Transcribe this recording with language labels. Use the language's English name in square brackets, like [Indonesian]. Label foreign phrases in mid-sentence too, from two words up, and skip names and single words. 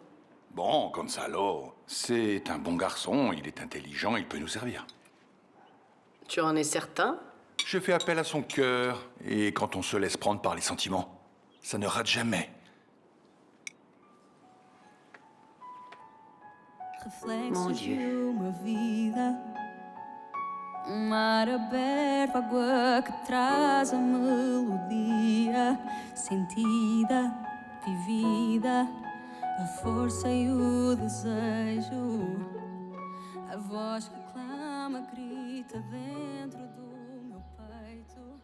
[French] Bon, Gonzalo, c'est un bon garçon, il est intelligent, il peut nous servir. Tu en es certain? Je fais appel à son cœur, et quand on se laisse prendre par les sentiments, ça ne rate jamais. Mon [Portuguese] Reflexos de [French] Dieu. [Portuguese] uma vida, mar aberto, água que traz a melodia sentida, vivida, a força e o desejo, a voz que clama, grita dentro do meu peito.